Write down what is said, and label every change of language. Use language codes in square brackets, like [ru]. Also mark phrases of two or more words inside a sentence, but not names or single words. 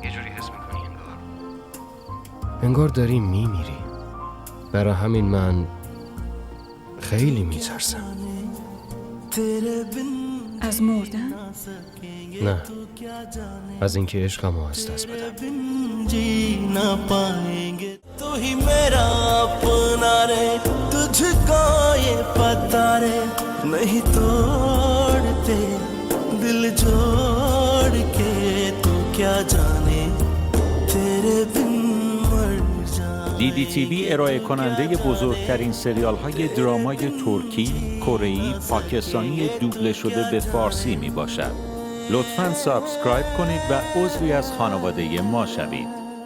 [fa] یه جوری حس میکنی انگار داری میمیری. برای همین من خیلی میترسم. از مردن؟ نه، از اینکه عشقمو از دست بدم. [hi] تو ही मेरा अपना रे तुझको ये पता रे नहीं तोड़ते दिल जोड़ के तू क्या जाने तेरे बिन मर जाने. [fa] DDTV ارائه کننده بزرگترین سریال های درامای ترکی، کره‌ای، پاکستانی دوبله شده به فارسی می باشد. لطفاً سابسکرایب کنید و عضوی از خانواده ما شوید.